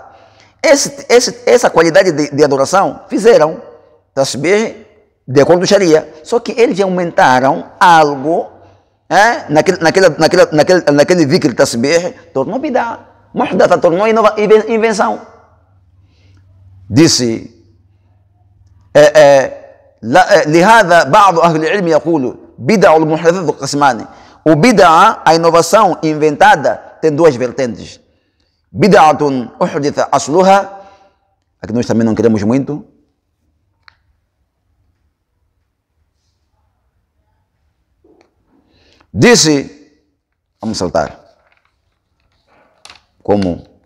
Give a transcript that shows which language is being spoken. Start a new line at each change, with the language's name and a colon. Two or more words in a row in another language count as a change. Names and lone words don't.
Portuguese: Essa qualidade de adoração fizeram tasbih de acordo com a Sharia, só que eles aumentaram algo naquele
Arabic: ذكر تسبيح,
Portuguese: tornou
Arabic: بدعة محدثة,
Portuguese: tornou invenção.
Arabic: Disse لهذا بعض أهل العلم يقول بدع المحدثات قسمان.
Portuguese: O bid'a, a inovação inventada, tem duas vertentes.
Arabic: بدعة أحدث أصلها,
Portuguese: aqui nós também não queremos muito. Disse, vamos saltar, como